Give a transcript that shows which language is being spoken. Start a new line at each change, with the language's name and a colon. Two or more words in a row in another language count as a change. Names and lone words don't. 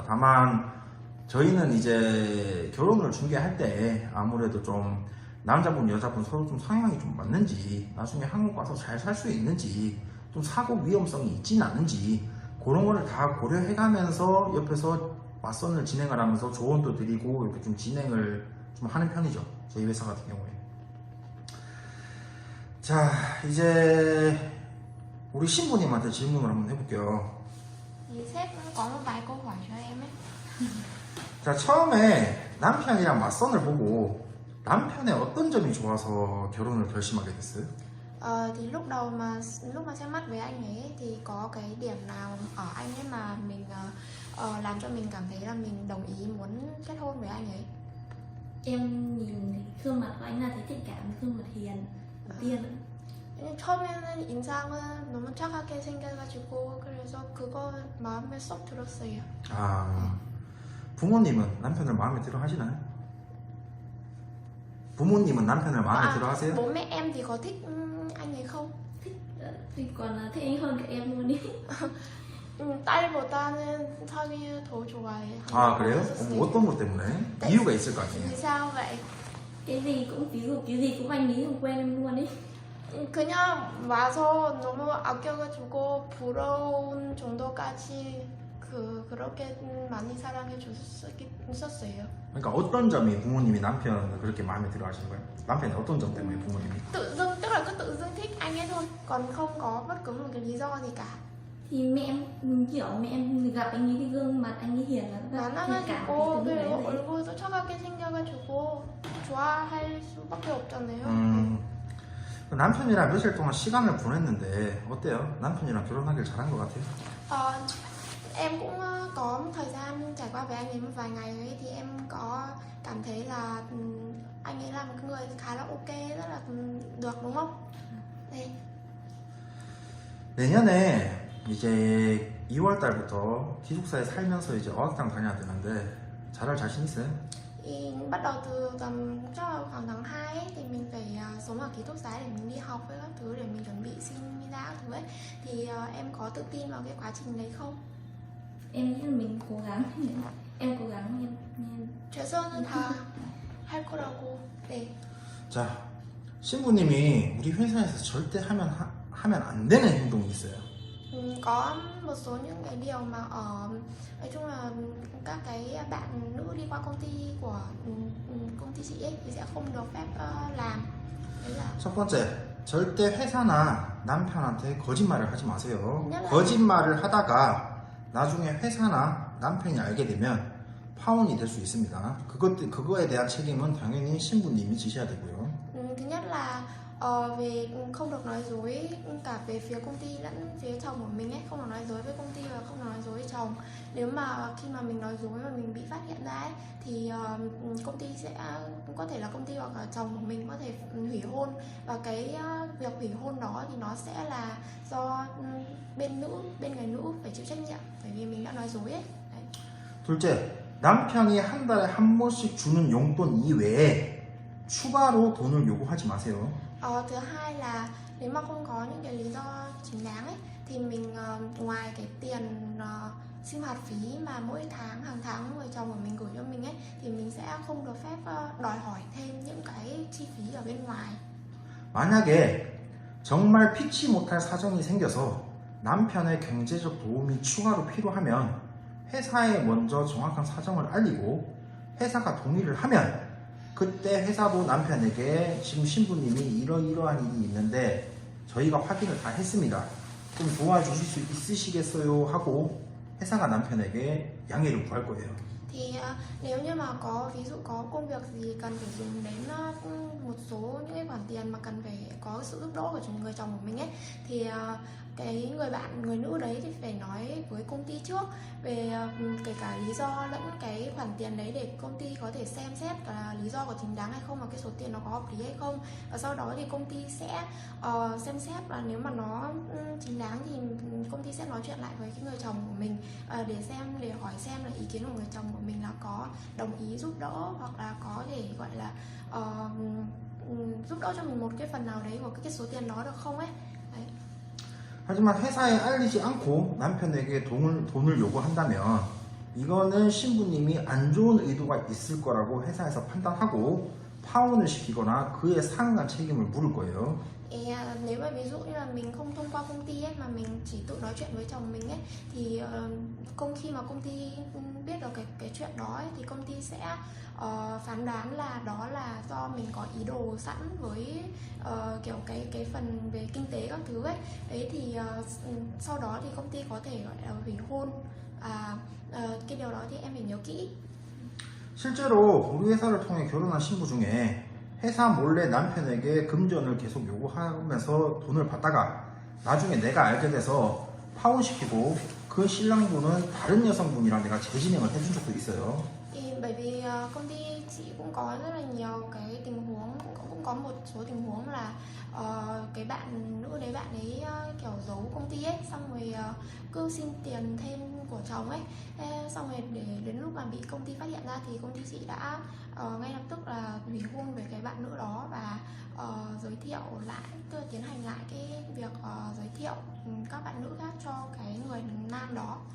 Korean: 다만 저희는 이제 결혼을 중개할 때 아무래도 좀 남자분 여자분 서로 좀 성향이 좀 맞는지 나중에 한국 와서 잘 살 수 있는지 좀 사고 위험성이 있지는 않은지 그런 거를 다 고려해가면서 옆에서 맞선을 진행을 하면서 조언도 드리고 이렇게 좀 진행을 좀 하는 편이죠. 저희 회사 같은 경우에. 자, 이제 우리 신부님한테 질문을 한번 해볼게요.
Vietnamese: Thì sếp có một vài câu hỏi cho em ấy.
Korean: 자, 처음에 남편이랑 맞선을 보고 남편의 어떤 점이 좋아서 결혼을 결심하게 됐어요?
Vietnamese: Thì lúc mà xem mắt với anh ấy thì có cái điểm nào ở anh ấy mà mình làm cho mình cảm thấy là mình đồng ý muốn kết hôn với anh ấy? Em nhìn thấy gương mặt của anh là thấy tình cảm, gương mặt hiền đầu tiên.
Korean: 처음에는 인상은 너무 착하게 생겨가지고 그래서 그거 마음에 쏙 들었어요. 아, 부모님은 남편을 마음에 들어 하시나요? 부모님은 남편을 마음에 들어 하세요?
Vietnamese: Bố mẹ em thì có thích anh ấy không? Thì còn là thích anh hơn cả em luôn ý.
Korean: 딸보다는 성이 더 좋아해요. 아, 그래요? 어떤 것 때문에? 이유가 있을 거
Vietnamese: Vì
Korean: 아니에요?
Vietnamese: sao vậy? Cái gì cũng ví dụ cái gì cũng anh ấy không quen em luôn ý.
Korean: 그냥 와서 너무 아껴가지고 부러운 정도까지 그렇게 많이 사랑해 줬었어요. 그러니까 어떤 점이 부모님이 남편을 그렇게 마음에 들어 하시는 거예요? 남편이 어떤 점 때문에 부모님이?
Vietnamese: Tự dưng tức là cứ tự dưng thích anh ấy thôi, còn không có bất cứ một cái lý do gì cả. Thì mẹ em kiểu mẹ em gặp anh ấy cái gương mặt anh ấy hiền là gặp tình cảm thì
Korean: 만나가지고
Vietnamese: từ lúc đấy
Korean: 그리고
Vietnamese: rồi.
Korean: 얼굴도 착하게 생겨가지고 좋아할 수밖에 없잖아요. 남편이랑 며칠 동안 시간을 보냈는데 어때요? 남편이랑 결혼하길 잘한 것 같아요?
Vietnamese: Em cũng có một thời gian trải qua với anh ấy một vài ngày ấy thì em có cảm thấy là anh ấy là một người khá là ok, rất là được đúng không?
Korean: 네. 내년에 이제 2월 달부터 기숙사에 살면서 이제 어학당 다녀야 되는데 잘할 자신 있어요?
Vietnamese: Thì bắt đầu từ tầm chắc là khoảng tháng 2 ấy, thì mình phải sống ở ký túc xá để mình đi học với các thứ để mình chuẩn bị xin visa các thứ ấy. Thì em có tự tin vào cái quá trình đấy không? Em nghĩ là mình cố gắng. Em cố gắng em
Korean: 최선은 다 할 거라고. 네. 자, 신부님이 우리 회사에서 절대 하면 안 되는 행동이 있어요.
Vietnamese: Có một số những cái điều mà ở nói chung là các cái bạn nữ đi qua công ty của công ty chị ấy thì sẽ không được phép làm. Đấy là
Korean: 첫 번째, 절대 회사나 남편한테 거짓말을 하지 마세요. 왜냐면- 거짓말을 하다가 나중에 회사나 남편이 알게 되면 파혼이 될 수 있습니다. 그거에 대한 책임은 당연히 신부님이 지셔야 되고요.
Vietnamese: thứ nhất là về không được nói dối cả về phía công ty lẫn phía chồng của mình ấy, không được nói dối với công ty và không được nói dối với chồng. Nếu mà khi mà mình nói dối và mình bị phát hiện ra ấy, thì công ty sẽ có thể là công ty hoặc là chồng của mình có thể hủy hôn, và cái việc hủy hôn đó thì nó sẽ là do bên người nữ phải chịu trách nhiệm bởi vì mình đã nói dối ấy. Đấy.
Korean: 둘째, 남편이 한 달에 한 번씩 주는 용돈 이외에 추가로 돈을 요구하지 마세요.
Vietnamese: Thứ hai là nếu mà không có những cái lý do chính đáng ấy thì mình ngoài cái tiền sinh hoạt phí mà mỗi tháng hàng tháng người chồng của mình gửi cho mình ấy thì mình sẽ không được phép đòi hỏi thêm những cái chi phí ở bên ngoài.
Korean: 만약에 정말 피치 못할 사정이 생겨서 남편의 경제적 도움이 추가로 필요하면 회사에 먼저 정확한 사정을 알리고 회사가 동의를 하면 그때 회사부 남편에게 지금 신부님이 이러이러한 일이 있는데 저희가 확인을 다 했습니다. 좀 도와주실 수 있으시겠어요? 하고 회사가 남편에게 양해를 구할 거예요.
Vietnamese: Thì nếu như mà có ví dụ có công việc gì cần phải dùng đến một số những cái khoản tiền mà cần phải có sự giúp đỡ của người chồng của mình ấy thì cái người nữ đấy thì phải nói với công ty trước về kể cả lý do lẫn cái khoản tiền đấy để công ty có thể xem xét là lý do có chính đáng hay không, và cái số tiền nó có hợp lý hay không, và sau đó thì công ty sẽ xem xét là nếu mà nó chính đáng thì công ty sẽ nói chuyện lại với cái người chồng của mình để hỏi xem là ý kiến của người chồng của mình là có đồng ý giúp đỡ hoặc là có thể gọi là giúp đỡ cho mình một cái phần nào đấy của cái số tiền đó được không ấy. đấy.
Korean: 하지만 회사에 알리지 않고 남편에게 돈을 요구한다면 이거는 신부님이 안 좋은 의도가 있을 거라고 회사에서 판단하고 파혼을 시키거나 그에 상응한 책임을 물을 거예요.
Vietnamese: Nếu mà ví dụ như là mình không thông qua công ty ấy, mà mình chỉ tự nói chuyện với chồng mình ấy, thì khi mà công ty biết được cái chuyện đó ấy, thì công ty sẽ phán đoán là đó là do mình có ý đồ sẵn với kiểu cái phần về kinh tế các thứ ấy. Đấy thì sau đó thì công ty có thể gọi là hủy hôn. Cái điều đó thì em phải nhớ kỹ.
Korean: 실제로 우리 회사를 통해 결혼한 신부 중에 회사 몰래 남편에게 금전을 계속 요구하면서 돈을 받다가 나중에 내가 알게 돼서 파혼시키고 그 신랑분은 다른 여성분이랑 내가 재진행을 해준 적도 있어요.
Vietnamese: Bởi vì công ty chị cũng có rất là nhiều cái tình huống, cũng có một số tình huống là cái bạn nữ đấy, bạn ấy kiểu giấu công ty ấy, xong rồi cứ xin tiền thêm của chồng ấy, xong rồi để đến lúc mà bị công ty phát hiện ra thì công ty chị đã ngay lập tức là hủy hôn với cái bạn nữ đó và giới thiệu lại, tức là tiến hành lại cái việc giới thiệu các bạn nữ khác cho cái người nam đó.